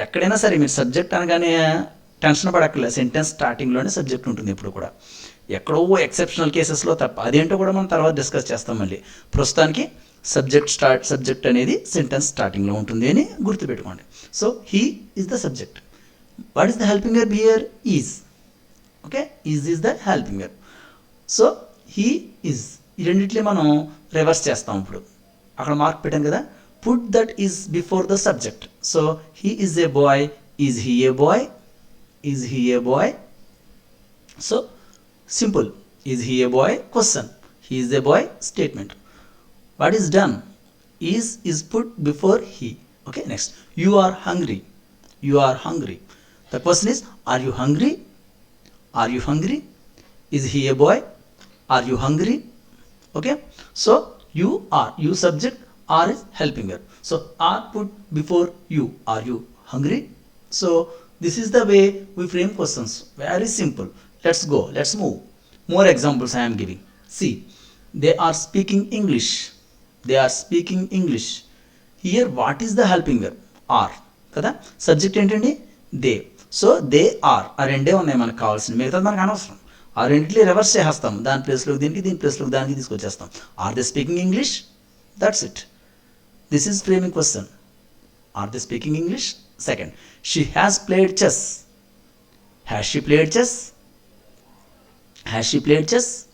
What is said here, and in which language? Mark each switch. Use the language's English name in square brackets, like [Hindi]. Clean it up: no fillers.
[Telugu] ఎక్కడైనా సరే మీరు సబ్జెక్ట్ అనగానే టెన్షన్ పడక్కర్లేదు, సెంటెన్స్ స్టార్టింగ్లోనే సబ్జెక్ట్ ఉంటుంది ఎప్పుడు కూడా. ఎక్కడో ఎక్సెప్షనల్ కేసెస్లో తప్ప. అదేంటో కూడా మనం తర్వాత డిస్కస్ చేస్తాం మళ్ళీ. ప్రస్తుతానికి సబ్జెక్ట్ అనేది సెంటెన్స్ స్టార్టింగ్లో ఉంటుంది అని గుర్తుపెట్టుకోండి. [English] So he is the subject. What is the helping verb here? Is. Okay, is the helping verb. So he is. [Telugu] ఈ రెండిట్లే మనం రివర్స్ చేస్తాం. ఇప్పుడు అక్కడ మార్క్ పెట్టాను కదా, [English] Put that is before the subject. So he is a boy, is he a boy, is he a boy. So simple, is he a boy question, he is a boy statement. What is done, is put before he. Okay, next you are hungry, you are hungry. The question is are you hungry, are you hungry. Is he a boy, are you hungry. Okay, so you are, you subject, are is helping verb. So are put before you, are you hungry. So this is the way we frame questions. Very simple. Let's go, let's move. More examples I am giving. See, they are speaking English, they are speaking English. Here what is the helping verb, are kada. Subject [Telugu] ఏంటండి, [English] they. So they are [Telugu] ఆ రెండే ఉన్నాయి మనకు కావాల్సింది, మిగతాది మనకు అనవసరం. ఆ రెండింటిని రివర్స్ చేస్తాం, దాని ప్లేస్లోకి దీనికి, దీని ప్లేస్లోకి దానికి తీసుకొచ్చేస్తాం. [English] Are they speaking English, that's it. This is framing question. Are they speaking English. Second, she has played chess, has she played chess, has she played chess.